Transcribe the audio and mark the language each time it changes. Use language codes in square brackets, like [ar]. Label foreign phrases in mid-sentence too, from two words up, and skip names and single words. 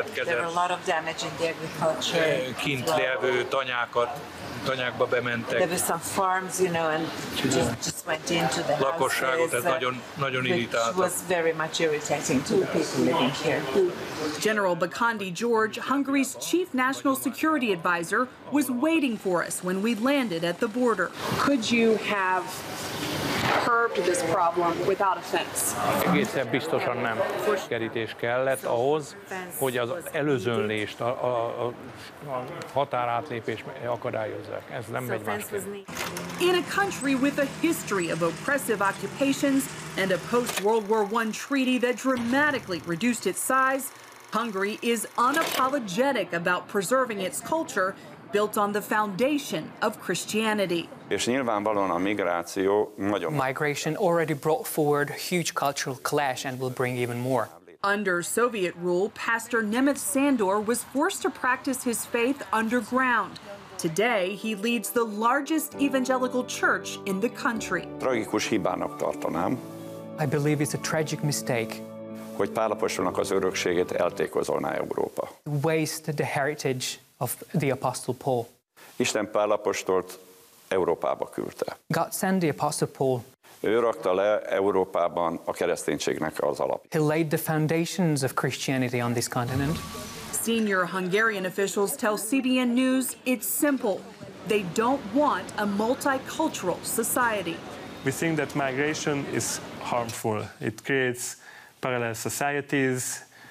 [en] There were a lot of damage in the agriculture. There were some farms, you know, and just went into the houses, which was very much irritating to the people living here. General Bakandi George, Hungary's chief national security advisor, was waiting for us when we landed at the border. Could you have curbed this problem without a fence? [hu] Egészen biztosan nem. Kerítés kellett ahhoz, hogy az előzönlést, a határátlépést akadályozzák. Ez nem megy másképp. [en] In a country with a history of oppressive occupations and a post-World War I treaty that dramatically reduced its size, Hungary is unapologetic about preserving its culture built on the foundation of Christianity. [hu] És nyilvánvalóan a migráció nagyon... [en] Migration already brought forward huge cultural clash and will bring even more. Under Soviet rule, Pastor Nemeth Sandor was forced to practice his faith underground. Today, he leads the largest evangelical church in the country. [hu] Tragikus hibának tartanám. [en] I believe it's a tragic mistake. [hu] Hogy Pál apostolnak az örökségét eltékozolná Európa. [en] Waste the heritage of the Apostle Paul. [hu] Isten Pál apostolt Európába küldte. [en] God sent the Apostle Paul. [hu] Ő rakta le Európában a kereszténységnek az alapját. [en] He laid the foundations of Christianity on this continent. Senior Hungarian officials tell CBN News it's simple. They don't want a multicultural society. We think that migration is harmful. It creates parallel societies.